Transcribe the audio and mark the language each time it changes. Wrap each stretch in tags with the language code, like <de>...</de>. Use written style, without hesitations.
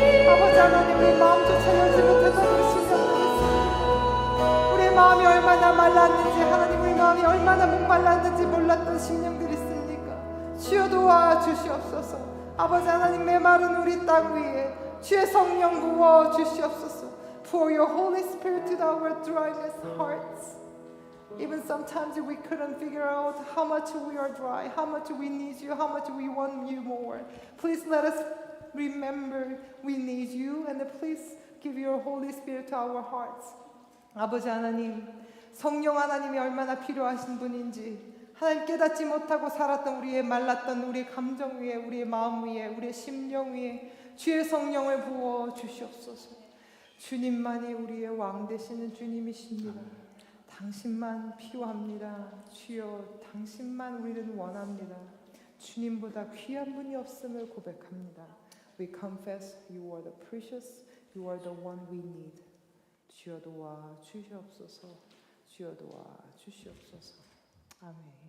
<ko>아버지 하나님 우리 마음조차 열지 못해서 그러시면 우리의 마음이 얼마나 말랐는지 하나님 우리 마음이 얼마나 목말랐는지 몰랐던 심령들이 있습니까? 주여 도와주시옵소서. 아버지 하나님 메마른 우리 땅 위에 주의 성령 부어 주시옵소서.</ko> <en>Pour your Holy Spirit to our dryness hearts. Even sometimes we couldn't figure out how much we are dry, how much we need you, how much we want you more. Please let us remember we need you and please give your Holy Spirit to our hearts.</en> <ko>아버지 하나님, 성령 하나님이 얼마나 필요하신 분인지 하나님 깨닫지 못하고 살았던 우리의 말랐던 우리의 감정 위에 우리의 마음 위에 우리의 심령 위에 주의 성령을 부어 주시옵소서. 주님만이 우리의 왕 되시는 주님이십니다. 당신만 필요합니다. 주여 당신만 우리는 원합니다. 주님보다 귀한 분이 없음을 고백합니다.</ko> <en>We confess you are the precious, you are the one we need.</en> <ko>주여 도와 주시옵소서. 주여 도와 주시옵소서. 아멘.</ko>